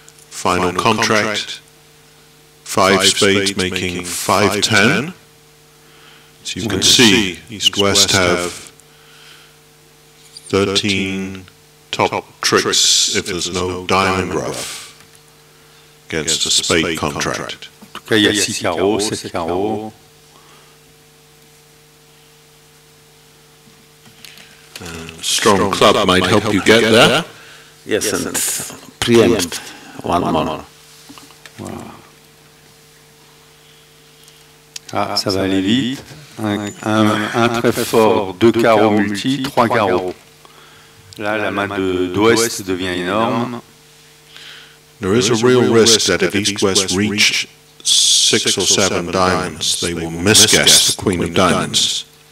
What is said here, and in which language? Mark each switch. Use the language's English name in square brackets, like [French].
[English] Final contract, 5 spades making 5-10. So you can see East-West have 13 top tricks if there's no diamond rough against a spade contract. [French] En tout cas, il y a 6 carreaux, 7 carreaux. [English] Strong club might help you get there. Yes, and preempt one more. [French] Voilà. Ah, ça va aller vite. Un très fort, 2 carreaux multi, 3 carreaux. Là, la main d'Ouest devient énorme. [English] There is a real risk that if East-West reach 6 or 7 diamonds, they will misguess the Queen of Diamonds.